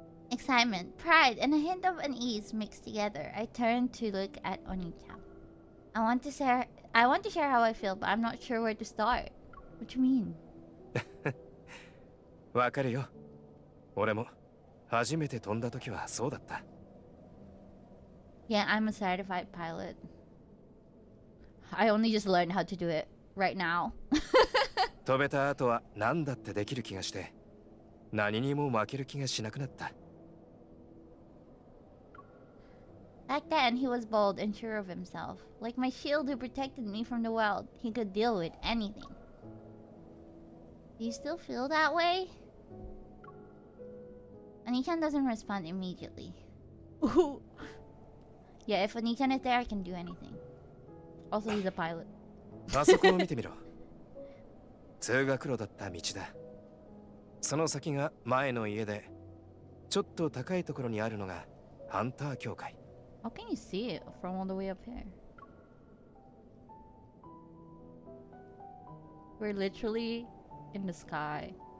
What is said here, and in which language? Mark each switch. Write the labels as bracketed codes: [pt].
[en] Excitement, pride, and a hint of unease mixed together. I turn to look at Oni-chan. I want to share how I feel, but I'm not sure where to start. What do you mean? [ja] わかるよ。俺も初めて飛んだ時はそうだった。 [en] Yeah, I'm a certified pilot. I only just learned how to do it right now. [ja] 飛べた後は何だってできる気がして、何にも負ける気がしなくなった。 [en] Back then, he was bold and sure of himself. Like my shield who protected me from the world. He could deal with anything. Do you still feel that way? Oni-chan doesn't respond immediately. Yeah, if Oni-chan is there, I can do anything. Also, he's a pilot. [ja] あそこを見てみろ。通学路だった道だ。その先が前の家で、ちょっと高いところにあるのがハンター協会。 [en] How can you see it from all the way up here? We're literally in the sky.